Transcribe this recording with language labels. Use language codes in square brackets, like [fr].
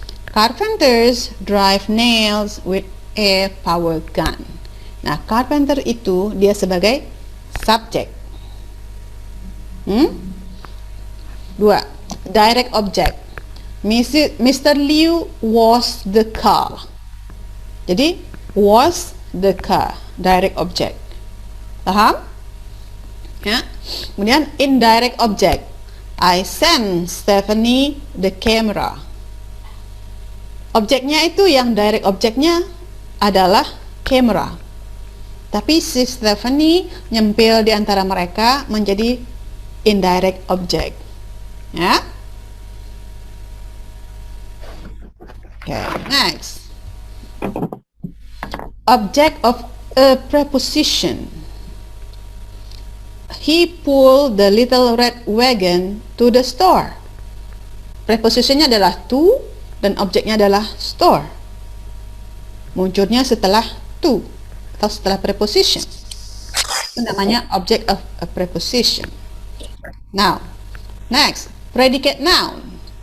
[en] Carpenters drive nails with a power gun. [id] Nah, carpenter itu dia sebagai subjek. 2. [en] Direct object. Mr. Liu was the car. [id] Jadi [en] was the car, direct object. [id] Paham? Ya. Kemudian indirect object. [en] I sent Stephanie the camera. [id] Objeknya itu, yang direct objeknya adalah camera. Tapi si Stephanie nyempil di antara mereka menjadi indirect object. Ya. [en] Okay, next. Object of a preposition. He pulled the little red wagon to the store. [id] Prepositionnya adalah to dan objeknya adalah store. Munculnya setelah to atau setelah preposition. Itu namanya [en] object of a preposition. Now, next, predicate noun.